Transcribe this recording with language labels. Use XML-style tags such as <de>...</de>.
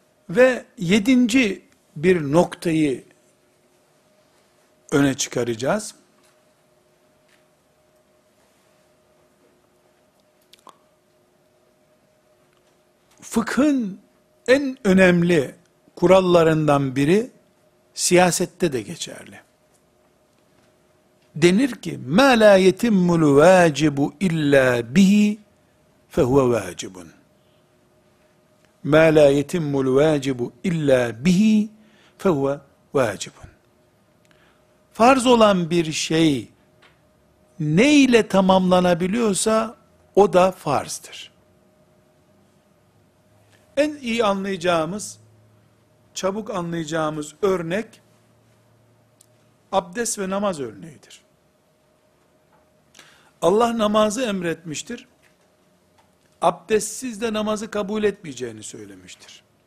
<tr>Ve yedinci bir noktayı öne çıkaracağız. Fıkhın en önemli kurallarından biri siyasette de geçerli.</tr> <ar>Denir ki مَا لَا يَتِمُّ الْوَاجِبُ اِلَّا بِهِ فَهُوَ وَاجِبٌ مَا لَا يَتِمُّ الْوَاجِبُ اِلَّا بِهِ فَهُوَ وَاجِبٌ</ar> <tr>Farz olan bir şey ne ile tamamlanabiliyorsa o da farzdır. En iyi anlayacağımız, çabuk anlayacağımız örnek abdest ve namaz örneğidir. Allah namazı emretmiştir. Abdestsiz de namazı kabul etmeyeceğini söylemiştir.</tr>